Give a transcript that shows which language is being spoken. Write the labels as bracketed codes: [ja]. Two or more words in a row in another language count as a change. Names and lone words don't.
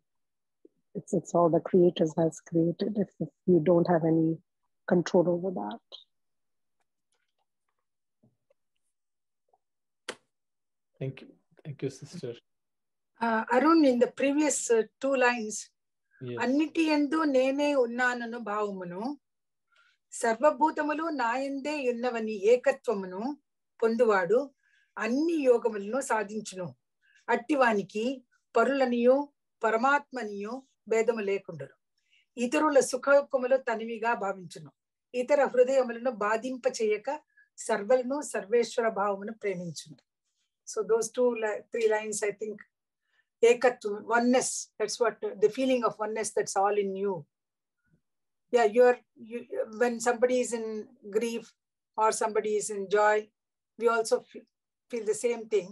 [en] It's all the creators has created if you don't have any control over that. Thank you. Thank you, sister. Arun, in the previous 2 lines, Yes. [te] అన్నిటి యందు నేనే ఉన్నానని భావమును, సర్వభూతములు నాయందే యున్నవని ఏకత్వమును పొందువాడు అన్ని యోగములను సాధించును. అట్టివానికి పరులనియో పరమాత్మనియో భేదము లేకుండరు. ఇతరుల సుఖములు తనివిగా భావించును. ఇతర హృదయములను బాధింప చేయక సర్వలను సర్వేశ్వర భావమును ప్రేమించును. [en] So those 3 lines, I think, ekatvam, oneness, that's what the feeling of oneness, that's all in you. Yeah, when somebody is in grief or somebody is in joy, we also feel the same thing.